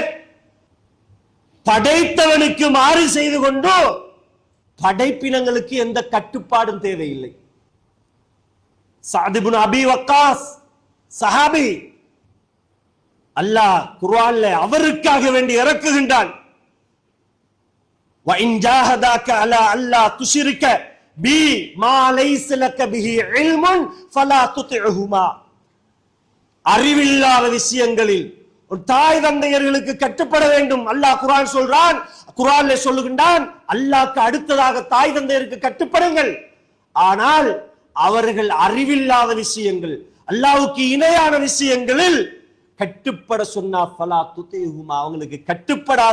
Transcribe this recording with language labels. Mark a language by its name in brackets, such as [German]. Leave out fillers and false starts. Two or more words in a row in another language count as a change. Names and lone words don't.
[Tamil] படைத்தவனுக்கு மாறு செய்து கொண்டு படைப்பினங்களுக்கு எந்த கட்டுப்பாடும் தேவையில்லை. சஅத் இப்னு அபி வக்காஸ் சஹாபி, அல்லாஹ் குர்ஆன்ல அவருக்காக வேண்டி இறக்குகின்றான். [Arabic] وَإِنْ جَاهَدَاكَ عَلَى أَلَّا تُشْرِكَ بِي مَا لَيْسَ لَكَ بِهِ عِلْمٌ فَلَا تُطِعْهُمَا. [Tamil] அறிவில்லாத விஷயங்களில் தாய் தந்தையர்களுக்கு கட்டுப்பட வேண்டும். அல்லாஹ் குர்ஆன் சொல்றான், குர்ஆன்ல சொல்லுகின்றான், அல்லாஹ்க்கு அடுத்ததாக தாய் தந்தையருக்கு கட்டுப்படுங்கள். ஆனால் அவர்கள் அறிவில்லாத விஷயங்கள், அல்லாஹ்வுக்கு இணையான விஷயங்களில் கட்டுப்பட சொன்னா [Arabic] فلا تطعهما, [Tamil] அவங்களுக்கு கட்டுப்படாத.